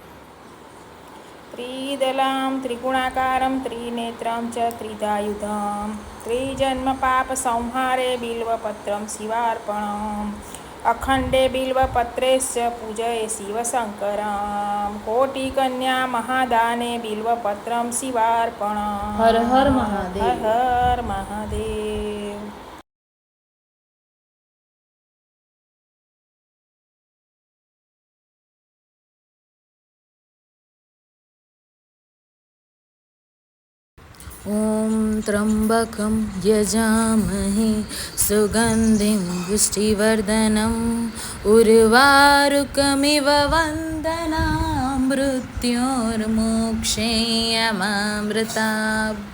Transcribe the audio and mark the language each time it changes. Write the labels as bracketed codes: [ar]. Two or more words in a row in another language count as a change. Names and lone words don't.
[sa] त्रिदलम त्रिगुणाकारम त्रिनेत्रम च त्रिधायुधम त्रिजन्म पाप संहारे बिल्वपत्रम शिवार्पणम अखंडे बिल्वपत्रेश्च पूजये शिवशंकरम कोटिकन्या महादाने बिल्वपत्रम शिवार्पणम. हर हर महादेव. हर हर महादेव. ॐ त्र्यम्बकं यजामहे सुगन्धिं पुष्टिवर्धनम् उर्वारुकमिव वन्दनां मृत्योर्मोक्षेयमामृतात्.